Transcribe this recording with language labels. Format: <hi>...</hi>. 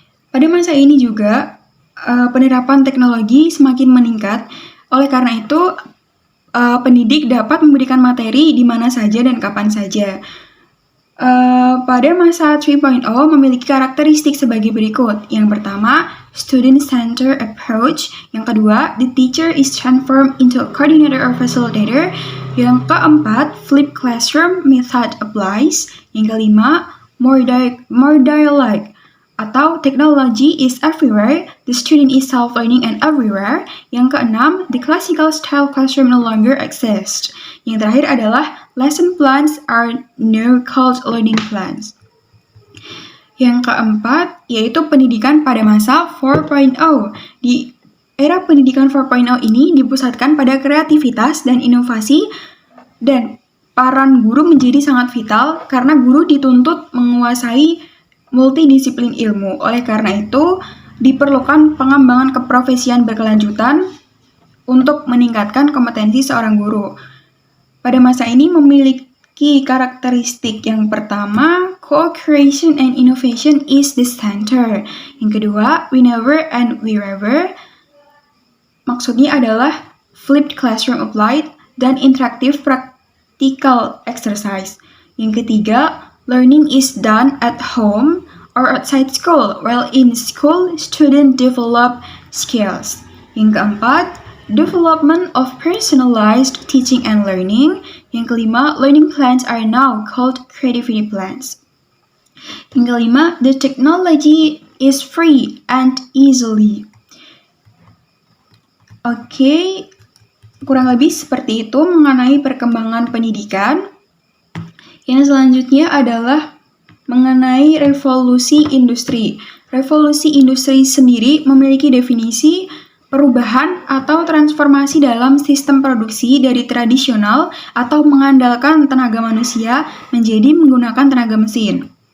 <id>Pada masa ini juga penerapan teknologi semakin meningkat, oleh karena itu pendidik dapat memberikan materi di mana saja dan kapan saja. Pada masa 3.0 memiliki karakteristik sebagai berikut. Yang pertama, student-centered approach. Yang kedua,</id> <en>the teacher is transformed into a coordinator or facilitator.</en> <id>Yang keempat,</id> <en>flipped classroom method applies.</en> <id>Yang kelima,</id> <en>more dialogue atau technology is everywhere, the student is self-learning and everywhere.</en> <id>Yang keenam,</id> <en>the classical style classroom no longer exists.</en> <id>Yang terakhir adalah</id> <en>lesson plans are now called learning plans.</en> <id>Yang keempat, yaitu pendidikan pada masa 4.0. Di era pendidikan 4.0 ini dipusatkan pada kreativitas dan inovasi, dan peran guru menjadi sangat vital karena guru dituntut menguasai multidisiplin ilmu. Oleh karena itu, diperlukan pengembangan keprofesian berkelanjutan untuk meningkatkan kompetensi seorang guru. Pada masa ini memiliki karakteristik. Yang pertama,</id> <en>co-creation and innovation is the center.</en> <id>Yang kedua,</id> <en>whenever and wherever.</en> <id>Maksudnya adalah</id> <en>flipped classroom applied dan interactive practical exercise. Yang ketiga, learning is done at home or outside school, while in school, students develop skills.</en> <id>Yang keempat,</id> <en>Development of personalized teaching and learning.</en> <id>Yang kelima,</id> <en>learning plans are now called creativity plans.</en> <id>Yang kelima,</id> <en>the technology is free and easily.</en> <id>Oke, kurang lebih seperti itu mengenai perkembangan pendidikan. Yang selanjutnya adalah mengenai revolusi industri. Revolusi industri sendiri memiliki definisi perubahan atau transformasi dalam sistem produksi dari tradisional atau mengandalkan tenaga manusia menjadi menggunakan tenaga mesin.</id>